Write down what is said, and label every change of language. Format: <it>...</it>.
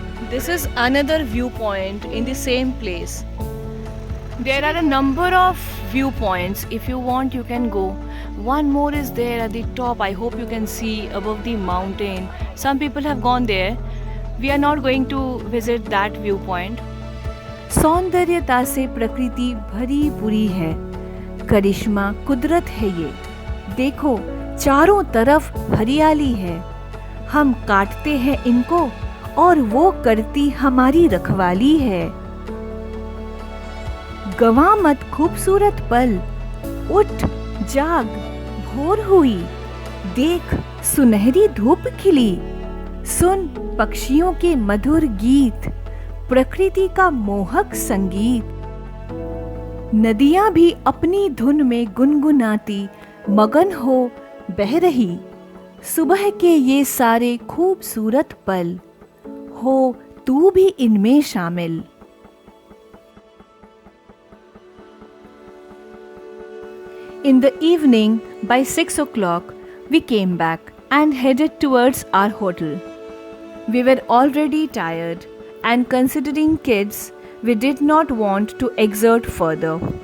<en>This is another viewpoint in the same place. There are a number of viewpoints. If you want, you can go. One more is there at the top. I hope you can see above the mountain. Some people have gone there. We are not going to visit that viewpoint.</en> <hi>सौंदर्यता से प्रकृति भरी पूरी है। करिश्मा कुदरत है ये। देखो, चारों तरफ हरियाली है। हम काटते हैं इनको और वो करती हमारी रखवाली है। गवा मत खूबसूरत पल, उठ जाग, भोर हुई। देख, सुनहरी धूप खिली। सुन पक्षियों के मधुर गीत, प्रकृति का मोहक संगीत। नदियां भी अपनी धुन में गुनगुनाती मगन हो बह रही। सुबह के ये सारे खूबसूरत पल, हो तू भी इनमें शामिल।</hi> <en>In the evening, by 6 o'clock, we came back and headed towards our hotel. We were already tired, and considering kids, we did not want to exert further.</en>